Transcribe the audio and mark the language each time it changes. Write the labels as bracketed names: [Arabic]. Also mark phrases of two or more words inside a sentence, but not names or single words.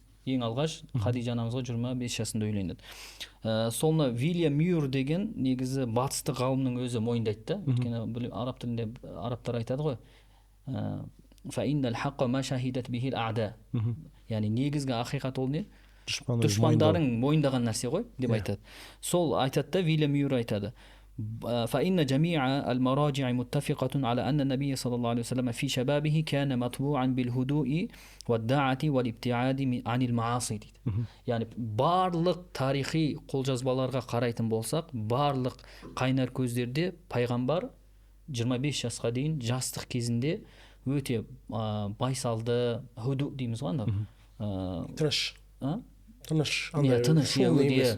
[Kazakh] Ең алғаш Хадижа анамызға 25 жасында үйленді. Соны Вильям Мюр деген негізі батыстық ғалымның өзі мойындайды да. Өйткені араб тілінде арабтар айтады ғой. [Arabic] فإن الحق ما شهدت به الأعداء. [Kazakh] Яғни негізгі ақиқат ол не? Дұшпандарың мойындаған нәрсе ғой деп айтады. Сол айтады да, Вильям Мюр айтады. [Arabic] فإن جميع المراجع متفقة على أن النبي صلى الله عليه وسلم في شبابه كان مطبوعا بالهدوء والدعة والابتعاد عن المعاصي. [Kazakh] Yani барлық тарихи қолжазбаларға қарайтын болсақ, барлық қайнар көздерде пайғамбар 25 жасқа дейін жастық кезінде өте байсалды, худу дейміз ғой анда. Тыныш.